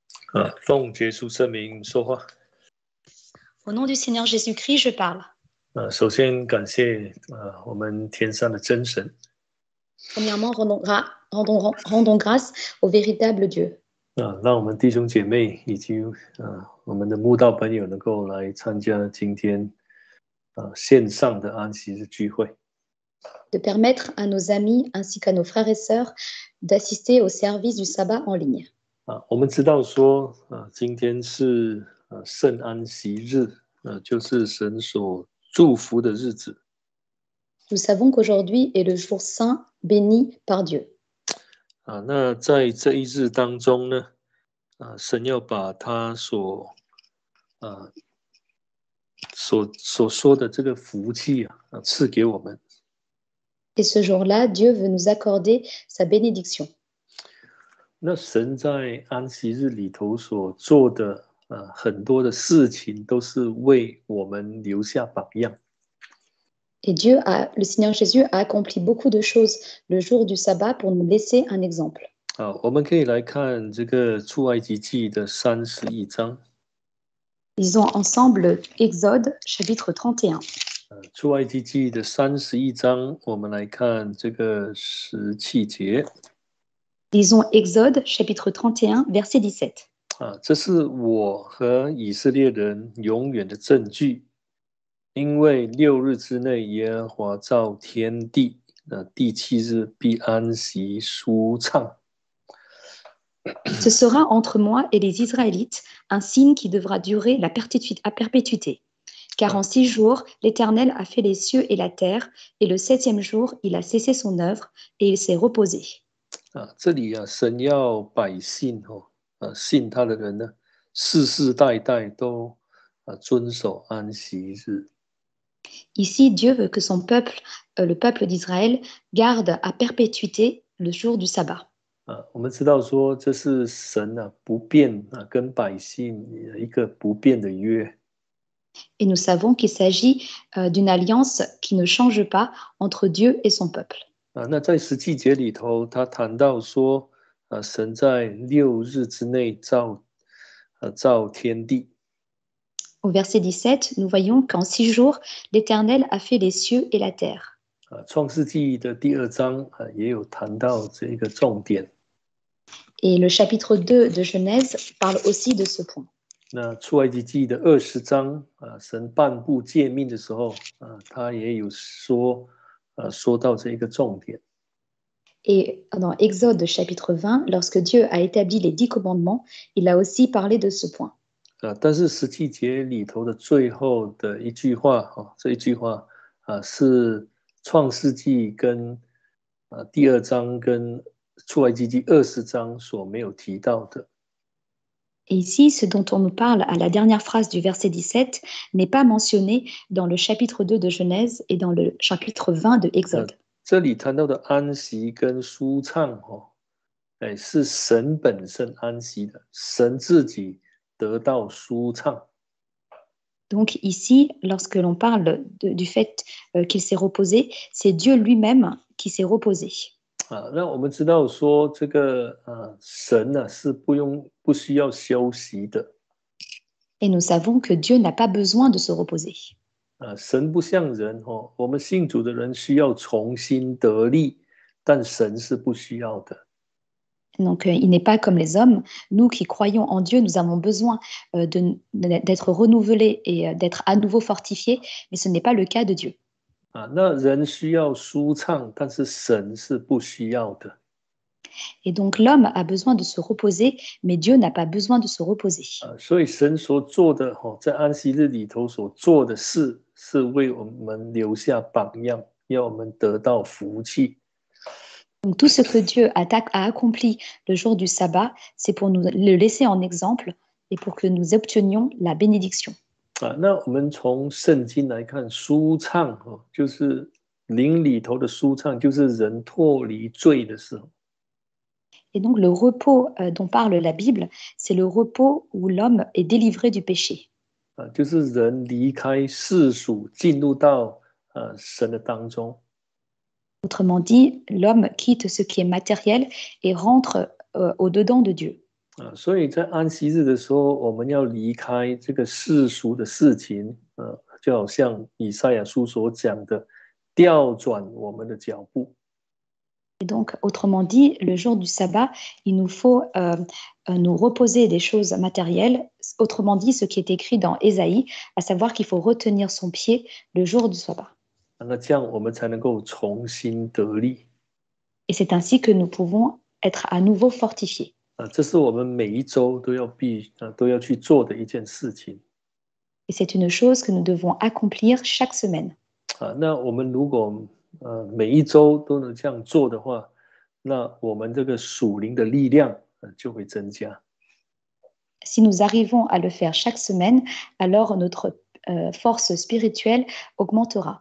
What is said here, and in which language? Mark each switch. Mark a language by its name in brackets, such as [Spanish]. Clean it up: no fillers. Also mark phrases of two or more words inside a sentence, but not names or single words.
[Chinese] 奉耶稣圣名说话。 [French] Au nom du Seigneur Jésus-Christ, je parle. [Chinese] 首先感谢我们天上的真神。 [French] Premièrement, rendons grâce au véritable Dieu. [Chinese] 让我们弟兄姐妹以及我们的慕道朋友能够来参加今天线上的安息日聚会。 [French] De permettre à nos amis ainsi qu'à nos frères et sœurs d'assister au service du sabbat en ligne. [Chinese] 我们知道说今天是圣安息日，就是神所祝福的日子。 [French] Nous savons qu'aujourd'hui est le jour saint béni par Dieu. [Chinese] 那在这一日当中呢，神要把他所说的这个福气赐给我们。 [French] Et ce jour-là, Dieu veut nous accorder sa bénédiction. [Chinese] 那神在安息日里头所做的很多的事情，都是为我们留下榜样。 [French] Et le Seigneur Jésus a accompli beaucoup de choses le jour du sabbat pour nous laisser un exemple. [Chinese] 我们可以来看这个出埃及记的31章。 [French] Lisons ensemble Exode chapitre 31. [Chinese] 出埃及记的31章，我们来看这个17节。 [French] Lisons Exode chapitre 31 verset 17. [Chinese] 这是我和以色列人永远的证据，因为6日之内耶和华造天地，第7日必安息舒畅。 [French] Ce sera entre moi et les Israélites un signe qui devra durer à perpétuité. Car en 6 jours, l'Éternel a fait les cieux et la terre, et le 7e jour, il a cessé son œuvre, et il s'est reposé. [Chinese] 这里神要百姓信他的人呢，世世代代都遵守安息日。 [French] Ici, Dieu veut que son peuple, le peuple d'Israël, garde à perpétuité le jour du sabbat. [Chinese] 我们知道说这是神不变跟百姓一个不变的约。 [French] Et nous savons qu'il s'agit d'une alliance qui ne change pas entre Dieu et son peuple. [Chinese] 那在17节里头，他谈到说，神在6日之内造天地。 [French] Au verset 17, nous voyons qu'en 6 jours, l'Éternel a fait les cieux et la terre. [Chinese] 创世纪的第2章也有谈到这个重点。 [French] Et le chapitre 2 de Genèse parle aussi de ce point. [Chinese] 那出埃及记的20章神颁布诫命的时候他也有说到这个重点。 [French] Et dans Exode chapitre 20, lorsque Dieu a établi les 10 commandements, il a aussi parlé de ce point. [Chinese] 但是17节里头的最后的一句话这一句话是创世纪跟第2章跟出埃及记20章所没有提到的。 [French] Et ici, ce dont on nous parle à la dernière phrase du verset 17 n'est pas mentionné dans le chapitre 2 de Genèse et dans le chapitre 20 de Exode. [Chinese] 这里谈到的安息跟舒畅是神本身安息的，神自己得到舒畅。 [French] Donc ici, lorsque l'on parle du fait qu'il s'est reposé, c'est Dieu lui-même qui s'est reposé. [Chinese] 那我们知道说这个神是不需要休息的。 [French] Et nous savons que Dieu n'a pas besoin de se reposer. [Chinese] 神不像人我们信主的人需要重新得力，但神是不需要的。 [French] Donc, il n'est pas comme les hommes. Nous qui croyons en Dieu, nous avons besoin d'être renouvelés et d'être à nouveau fortifiés, mais ce n'est pas le cas de Dieu. [Chinese] 那人需要舒畅，但是神是不需要的。 [French] Et donc, l'homme a besoin de se reposer, mais Dieu n'a pas besoin de se reposer. [Chinese] 所以神所做的在安息日里头所做的事，是为我们留下榜样，要我们得到福气。 [French] Donc, tout ce que Dieu a accompli le jour du sabbat, c'est pour nous le laisser en exemple et pour que nous obtenions la bénédiction. [Chinese] 那我们从圣经来看，舒畅就是灵里头的舒畅，就是人脱离罪的时候。 [French] Et donc, le repos dont parle la Bible, c'est le repos où l'homme est délivré du péché. [Chinese] 就是人离开世俗，进入到神的当中。 [French] Autrement dit, l'homme quitte ce qui est matériel et rentre au-dedans de Dieu. [Chinese] 所以在安息日的时候，我们要离开这个世俗的事情，就好像以赛亚书所讲的，调转我们的脚步。 [French] Et donc, autrement dit, le jour du sabbat, il nous faut nous reposer des choses matérielles. Autrement dit, ce qui est écrit dans Ésaïe, à savoir qu'il faut retenir son pied le jour du sabbat. [Chinese] 那这样我们才能够重新得力。 [French] Et c'est ainsi que nous pouvons être à nouveau fortifiés. [Chinese] 这是我们每一周都要去做的一件事情。 [French] Et c'est une chose que nous devons accomplir chaque semaine. [Chinese] 那我们如果每一周都能这样做的话，那我们这个属灵的力量就会增加。 [French] Si nous arrivons à le faire chaque semaine, alors notre force spirituelle augmentera.